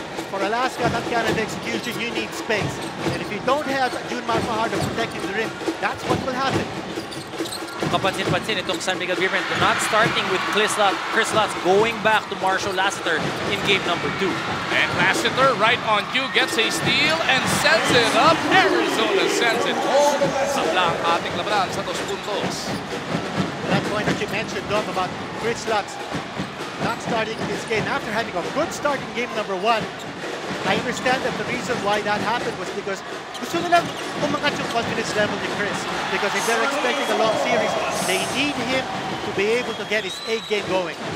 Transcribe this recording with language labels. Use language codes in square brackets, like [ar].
[en] For Alaska, that kind of execution, you need space. And if you don't have Junmar Fajardo protecting the rim, that's what will happen. [tl] Kapansin-pansin itong [en] San Miguel Beermen, they're not starting with Chris Lutz, going back to Marshall Lassiter in game number 2. And Lassiter, right on cue, gets a steal and sends it up. Arizona sends it home. [tl] Sabla ang ating labanan sa 2 puntos. [en] That point that you mentioned, Dom, about Chris Lutz not starting this game after having a good start in game number 1. I understand that the reason why that happened was because [tl] gusto nilang umangat yung confidence level ni Chris. [en] Because if they're expecting a long series, they need him to be able to get his A game going.